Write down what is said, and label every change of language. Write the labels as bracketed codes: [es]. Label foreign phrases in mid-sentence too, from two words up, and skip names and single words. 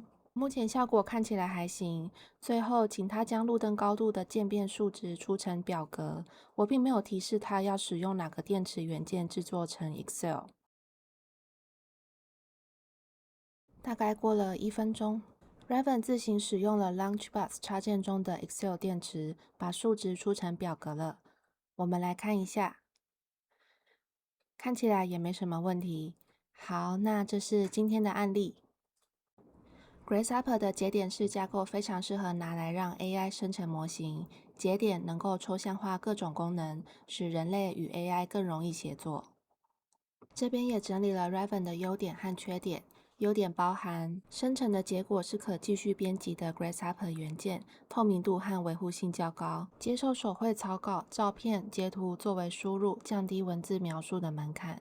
[zh] 目前效果看起來還行。最後，請他將路燈高度的漸變數值出成表格。我並沒有提示他要使用哪個電池元件製作成 Excel。大概過了1分鐘 ，Raven 自行使用了 LaunchBox 插件中的 Excel 電池，把數值出成表格了。我們來看一下，看起來也沒什麼問題。好，那這是今天的案例。Grasshopper 的節點式架構非常適合拿來讓 AI 生成模型。節點能夠抽象化各種功能，使人類與 AI 更容易協作。這邊也整理了 Raven 的優點和缺點。優點包含生成的結果是可繼續編輯的 Grasshopper 元件，透明度和維護性較高，接受手繪草稿、照片、截圖作為輸入，降低文字描述的門檻。